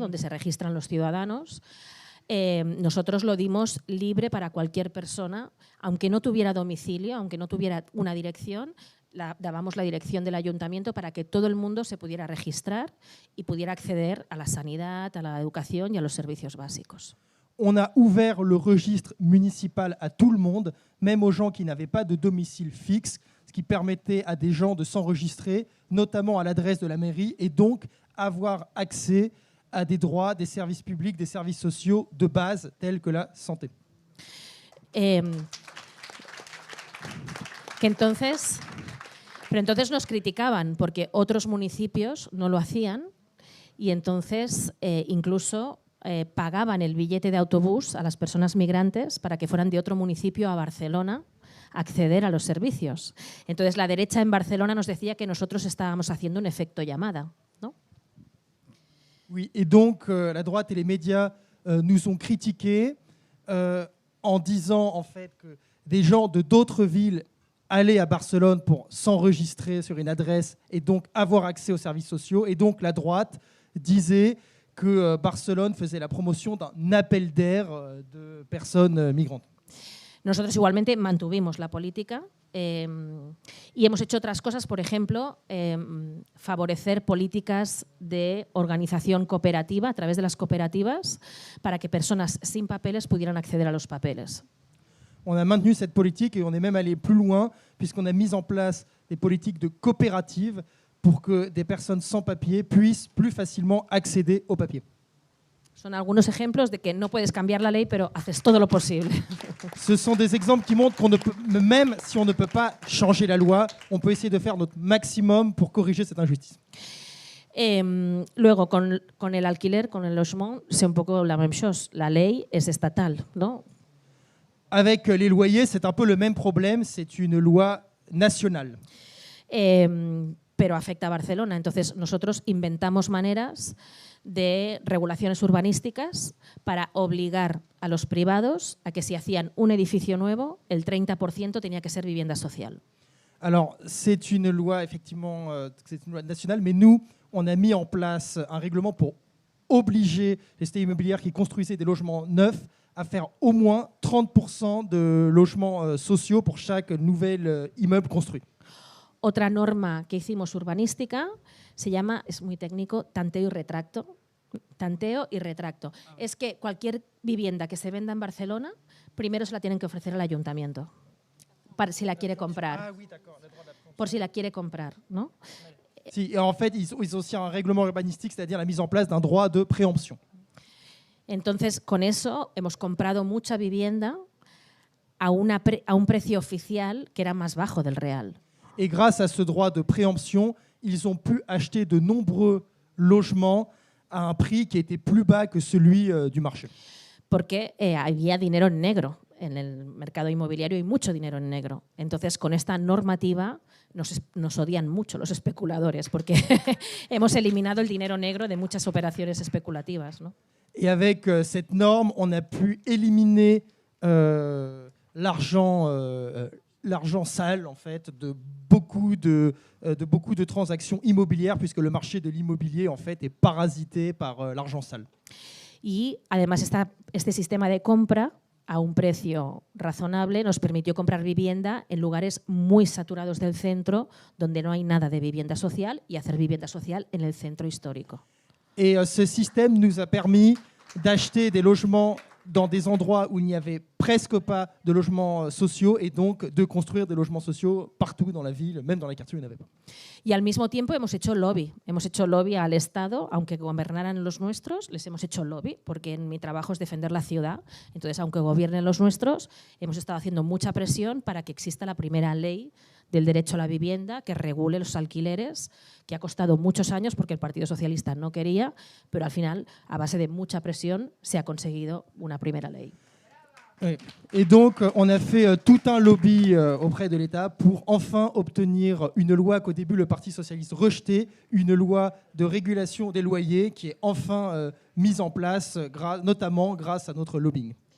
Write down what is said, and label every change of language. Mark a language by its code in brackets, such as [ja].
[es] Donde se registran los ciudadanos. Nosotros lo dimos libre para cualquier persona, aunque no tuviera domicilio, aunque no tuviera una dirección, dábamos la dirección del ayuntamiento para que todo el mundo se pudiera registrar y pudiera acceder a la sanidad, a la educación y a los servicios básicos. [fr] On a ouvert le registre municipal à tout le monde, même aux gens qui n'avaient pas de domicile fixe, ce qui permettait à des gens de s'enregistrer, notamment à l'adresse de la mairie, et donc avoir accès à des droits, des services publics, des services sociaux de base tels que la santé. [es] Pero entonces nos criticaban porque otros municipios no lo hacían y entonces incluso pagaban el billete de autobús a las personas migrantes para que fueran de otro municipio a Barcelona a acceder a los servicios. Entonces la derecha en Barcelona nos decía que nosotros estábamos haciendo un efecto llamada, ¿no? [fr] Oui, et donc la droite et les médias nous ont critiqués en disant en fait que des gens de d'autres villes allaient à Barcelone pour s'enregistrer sur une adresse et donc avoir accès aux services sociaux. Et donc la droite disait que Barcelone faisait la promotion d'un appel d'air de personnes migrantes. [es] Nosotros igualmente mantuvimos la política y hemos hecho otras cosas, por ejemplo, favorecer políticas de organización cooperativa a través de las cooperativas para que personas sin papeles pudieran acceder a los papeles. [fr] On a maintenu cette politique et on est même allé plus loin puisqu'on a mis en place des politiques de coopératives pour que des personnes sans papier puissent plus facilement accéder au papier. [es] Son algunos ejemplos de que no puedes cambiar la ley, pero haces todo lo posible. [fr] Ce sont des exemples qui montrent qu'on ne peut, même si on ne peut pas changer la loi, on peut essayer de faire notre maximum pour corriger cette injustice. [es] Luego, con el alquiler, con el [fr] logement, c'est [es] un poco [fr] la même chose. [es] La ley es estatal, ¿no? [fr] Avec les loyers, c'est un peu le même problème, c'est une loi nationale. [es] Pero afecta a Barcelona. Entonces, nosotros inventamos maneras de regulaciones urbanísticas para obligar a los privados a que si hacían un edificio nuevo, el 30% tenía que ser vivienda social. [fr] Alors, c'est une loi, effectivement, c'est une loi nationale, mais nous, on a mis en place un règlement pour obliger les sociétés immobilières qui construisaient des logements neufs à faire au moins 30% de logements sociaux pour chaque nouvel immeuble construit. [es] Otra norma que hicimos urbanística se llama, es muy técnico, tanteo y retracto. Tanteo y retracto. Es que cualquier vivienda que se venda en Barcelona, primero se la tienen que ofrecer al ayuntamiento, para si la quiere comprar. Por si la quiere comprar, ¿no? [fr] Si, en fait, ils ont aussi un règlement urbanistique, c'est-à-dire la mise en place d'un droit de préemption. [es] Entonces, con eso hemos comprado mucha vivienda a un precio oficial que era más bajo del real. [fr] Et grâce à ce droit de préemption, ils ont pu acheter de nombreux logements à un prix qui était plus bas que celui du marché. [es] Porque había dinero en negro. En el mercado inmobiliario hay mucho dinero en negro. Entonces, con esta normativa nos odian mucho los especuladores porque hemos eliminado el dinero negro de muchas operaciones especulativas, ¿no? [fr] Et avec cette norme, on a pu éliminer l'argent sale en fait de beaucoup de transactions immobilières puisque le marché de l'immobilier en fait est parasité par l'argent sale. [es] Y además este sistema de compra a un precio razonable nos permitió comprar vivienda en lugares muy saturados del centro donde no hay nada de vivienda social y hacer vivienda social en el centro histórico. [fr] Et ce système nous a permis d'acheter des logements dans des endroits où il n'y avait presque pas de logements sociaux et donc de construire des logements sociaux partout dans la ville, même dans les quartiers où il n'y en avait pas. [es] Y al mismo tiempo hemos hecho lobby al Estado, aunque gobernaran los nuestros, les hemos hecho lobby, porque en mi trabajo es defender la ciudad. Entonces, aunque gobiernen los nuestros, hemos estado haciendo mucha presión para que exista la primera ley del derecho a la vivienda que regule los alquileres, que ha costado muchos años porque el Partido Socialista no quería, pero al final, a base de mucha presión, se ha conseguido una primera ley. [fr] Oui. Et donc, on a fait tout un lobby auprès de l'État pour enfin obtenir une loi qu'au début le Parti socialiste rejetait, une loi de régulation des loyers qui est enfin mise en place, notamment grâce à notre lobbying.